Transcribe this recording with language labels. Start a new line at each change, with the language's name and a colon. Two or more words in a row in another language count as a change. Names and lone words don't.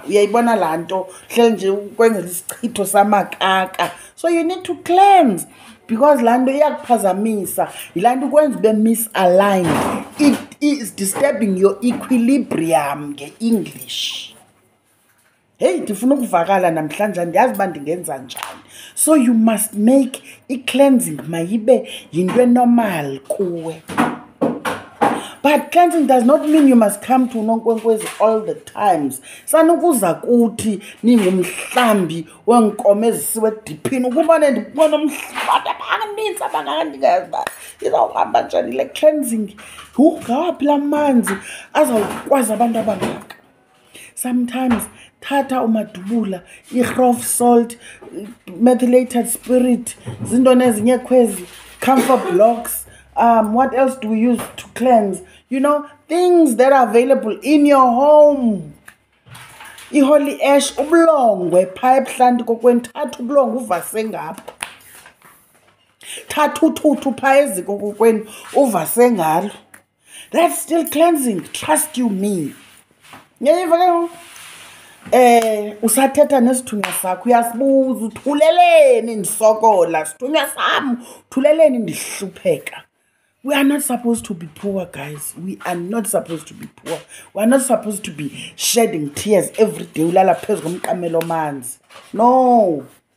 Xhosa: Uyayibona laa nto? Hleli nje ukwenzela isichitho samakaka.
English: So you need to cleanse. Because
Xhosa: lando iyakuphazamisa, ilando ukwenza ube
English: misaligned. It is disturbing your equilibrium nge-English.
Xhosa: Hey, ndifuna ukuvakala namhlanje ndiyazi uba ndingenza njani.
English: So you must make i-cleansing
Xhosa: mayibe yinto
English: normal kuwe. But cleansing does not mean you must come to Nonkwenkwezi all the times.
Xhosa: Sanukuza kuthi ningumhlambi wenkomo ezisiwe ediphini ukubona ndibona umhlaba abaninzi abangandingaza izawuhamba njani le cleansing. Ngawaphi la manzi azawukwazi abantu abangaka. Sometimes thatha umadubula,
English: i-rough salt, methylated spirit,
Xhosa: zintoni ezinye khwezi,
English: camphor blocks. What else do we use to cleanse? You know, things that are available in your home. I-holy ash,
Xhosa: ubulongwe, phaa ebuhlanti kokweni, thatha ubulongwe uvase ngapho. Thatha uthuthu phaa eziko kokweni, uvase ngalo.
English: That's still cleansing, trust you me.
Xhosa: Nyayiva ke ngoku? Usathetha nesithunywa sakho uyasibuza uthuleleni ndisokola sithunywa sam uthuleleni ndihlupheka.
English: We are not supposed to be poor, guys. We are not supposed to be poor. We are not supposed to be shedding tears every day
Xhosa: ulala phezu komqamelo manzi.
English: No.